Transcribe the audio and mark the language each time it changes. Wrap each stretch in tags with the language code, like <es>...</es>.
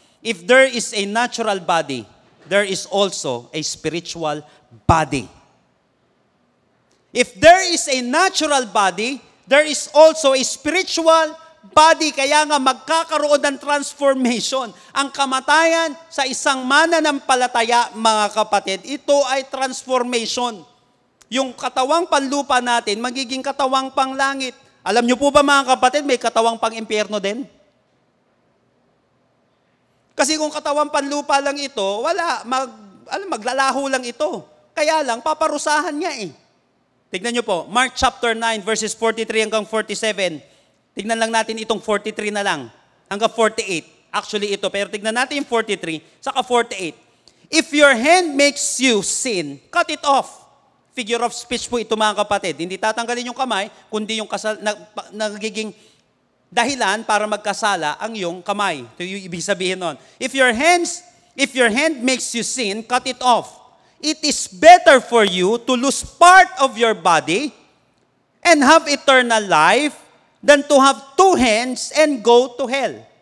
<en>If there is a natural body, there is also a spiritual body. If there is a natural body, there is also a spiritual body.</en> <tl>Kaya nga magkakaroon ng transformation. Ang kamatayan sa isang mananampalataya, mga kapatid, ito ay transformation. Yung katawang panlupa natin, magiging katawang panglangit. Alam niyo po ba, mga kapatid, may katawang pang-impyerno din? Kasi kung katawang panlupa lang ito, maglalaho lang ito. Kaya lang, paparusahan niya eh. Tignan niyo po, Mark chapter 9, verses 43 hanggang 47. Tignan lang natin itong 43 na lang, hanggang 48. Actually ito, pero tignan natin yung 43, saka 48.</tl> <en>If your hand makes you sin, cut it off.</en> <tl>Figure of speech po ito, mga kapatid. Hindi tatanggalin yung kamay, kundi yung nagiging dahilan para magkasala ang iyong kamay. Ito yung ibig sabihin nun.</tl> <en>If your hand makes you sin, cut it off. It is better for you to lose part of your body and have eternal life than to have two hands and go to hell.</en>